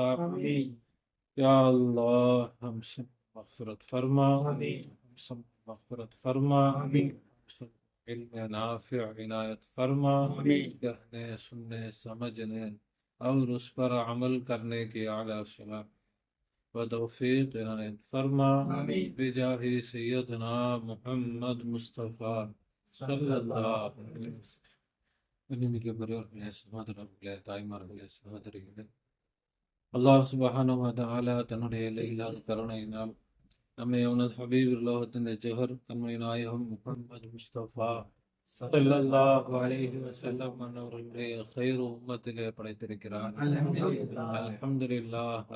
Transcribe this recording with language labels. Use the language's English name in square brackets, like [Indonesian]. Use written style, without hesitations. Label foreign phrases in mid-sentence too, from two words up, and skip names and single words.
[Urdu] یا اللہ ہم سب مغفرت فرما، ہم سب مغفرت فرما، علم نافع عنایت فرما، کہنے سننے سمجھنے اور اس پر عمل کرنے کی اعلیٰ صلاح و توفیق عنایت فرما بجاہ سیدنا محمد مصطفیٰ [Arabic] صلی اللہ علیہ وسلم. الله سبحانه و تعالى [Tamil] தன்னுடைய எல்லையில்லாத கருணையினால் நம்மை அவனது ஹபீப் லோகத்தின் ஜஹர் கண்மணி நாயகம் முஹம்மது முஸ்தபா [Arabic] صلى الله عليه وسلم [Tamil] அவர்களுடைய கைர் உம்மத்திலே படைத்திருக்கிறார். அல்ஹம்துலில்லாஹ்.